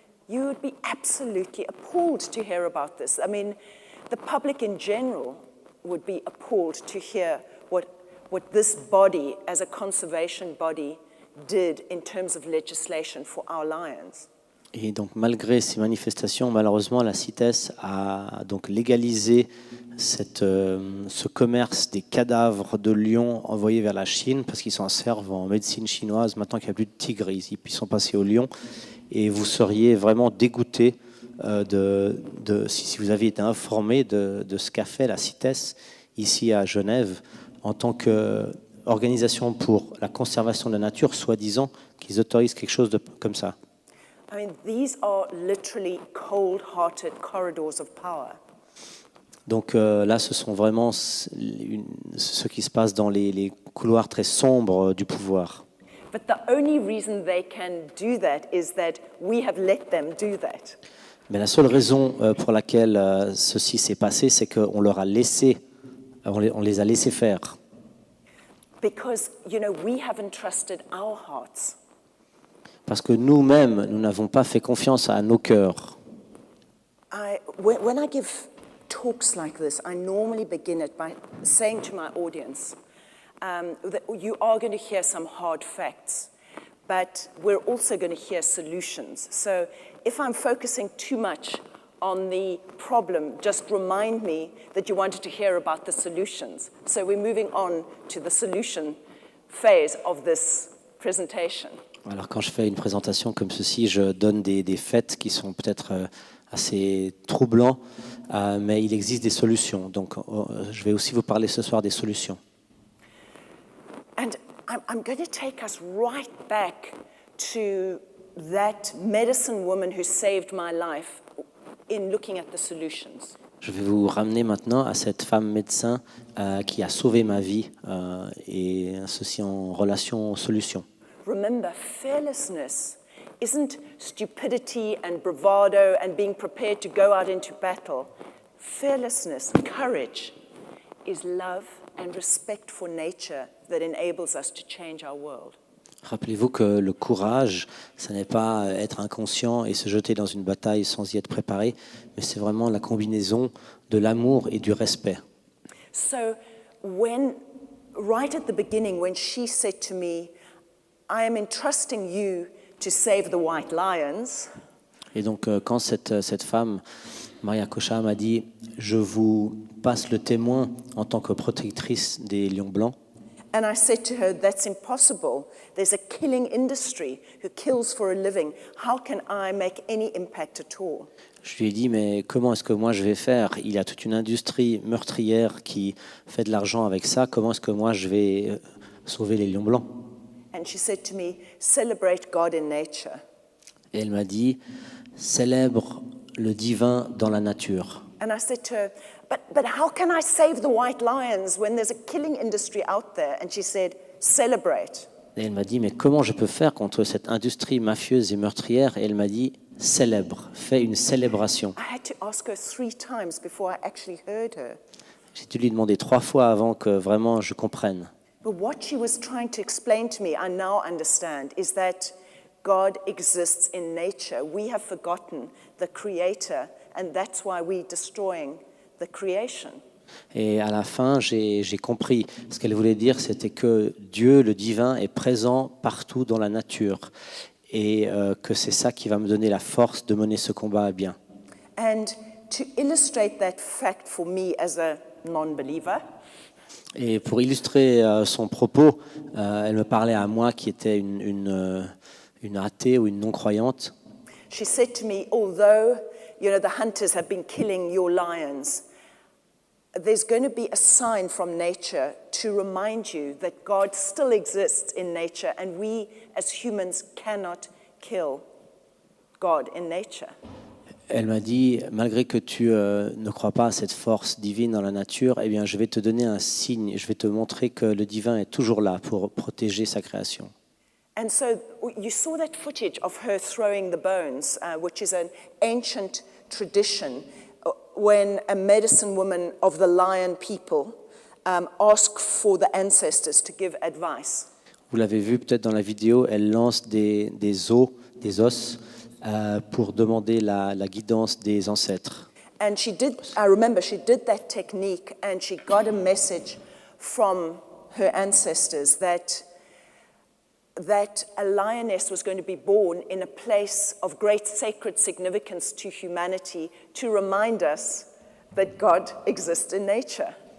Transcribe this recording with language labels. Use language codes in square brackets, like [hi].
[en] You would be absolutely appalled to hear about this. I mean, the public in general would be appalled to hear what this body, as a conservation body, did in terms of legislation for our lions. [fr] Et donc, malgré ces manifestations, malheureusement, la CITES a donc légalisé ce commerce des cadavres de lions envoyés vers la Chine parce qu'ils s'en servent en médecine chinoise. Maintenant qu'il n'y a plus de tigres, ils sont passés aux lions. Et vous seriez vraiment dégoûté si vous aviez été informé de ce qu'a fait la CITES ici à Genève en tant qu'organisation pour la conservation de la nature, soi-disant qu'ils autorisent quelque chose comme ça. [en] I mean, these are literally cold-hearted corridors of power. [fr] Donc là, ce sont vraiment ce qui se passe dans les couloirs très sombres du pouvoir. [en] But the only reason they can do that is that we have let them do that. [fr] Mais la seule raison pour laquelle ceci s'est passé, c'est qu'on leur a laissé, on les a laissés faire. [en] Because, we haven't trusted our hearts. [fr] Parce que nous-mêmes, nous n'avons pas fait confiance à nos cœurs. [en] When I give talks like this, I normally begin it by saying to my audience that you are going to hear some hard facts, but we're also going to hear solutions. So if I'm focusing too much on the problem, just remind me that you wanted to hear about the solutions. So we're moving on to the solution phase of this presentation. [fr] Alors quand je fais une présentation comme ceci, je donne des faits qui sont peut-être assez troublants, mais il existe des solutions. Donc je vais aussi vous parler ce soir des solutions. [en] And I'm going to take us right back to that medicine woman who saved my life in looking at the solutions. [fr] Je vais vous ramener maintenant à cette femme médecin qui a sauvé ma vie et ceci en relation aux solutions. [en] Remember, fearlessness isn't stupidity and bravado and being prepared to go out into battle. Fearlessness, courage, is love and respect for nature that enables us to change our world. [fr] Rappelez-vous que le courage, ce n'est pas être inconscient et se jeter dans une bataille sans y être préparé, mais c'est vraiment la combinaison de l'amour et du respect. [en] So right at the beginning, when she said to me, I am entrusting you to save the white lions. [fr] Et donc, quand cette femme, Maria Kocha, m'a dit « Je vous passe le témoin en tant que protectrice des lions blancs », [en] and I said to her, that's impossible. There's a killing industry who kills for a living. How can I make any impact at all? [fr] je lui ai dit « Mais comment est-ce que moi je vais faire ? Il y a toute une industrie meurtrière qui fait de l'argent avec ça. Comment est-ce que moi je vais sauver les lions blancs ?» [en] And she said to me, celebrate God in nature. [fr] Et elle m'a dit « Célèbre le divin dans la nature. » [en] And I said to her, but how can I save the white lions when there's a killing industry out there? And she said, celebrate. [fr] Et elle m'a dit « Mais comment je peux faire contre cette industrie mafieuse et meurtrière ?» Et elle m'a dit « Célèbre, fais une célébration. » [en] I had to ask her 3 times before I actually heard her. [fr] J'ai dû lui demander 3 fois avant que vraiment je comprenne. [en] But what she was trying to explain to me, I now understand, is that God exists in nature. We have forgotten the Creator, and that's why we're destroying the creation. [fr] Et à la fin, j'ai compris. Ce qu'elle voulait dire, c'était que Dieu, le divin, est présent partout dans la nature. Et que c'est ça qui va me donner la force de mener ce combat à bien. [en] And to illustrate that fact for me as a non-believer, [fr] Et pour illustrer son propos, elle me parlait à moi qui était une athée ou une non-croyante. [en] she said to me, although the hunters have been killing your lions, there's going to be a sign from nature to remind you that God still exists in nature, and we as humans cannot kill God in nature. [fr] Elle m'a dit, malgré que tu ne crois pas à cette force divine dans la nature, eh bien, je vais te donner un signe, je vais te montrer que le divin est toujours là pour protéger sa création. [en] And so you saw that footage of her throwing the bones, which is an ancient tradition when a medicine woman of the lion people asked for the ancestors to give advice. [fr] Vous l'avez vu peut-être dans la vidéo, elle lance des os, pour demander la guidance des ancêtres. [en] And I remember she did that technique and she got a message from her ancestors that a lioness was going to be born in a place of great sacred significance to humanity to remind us that God exists in nature.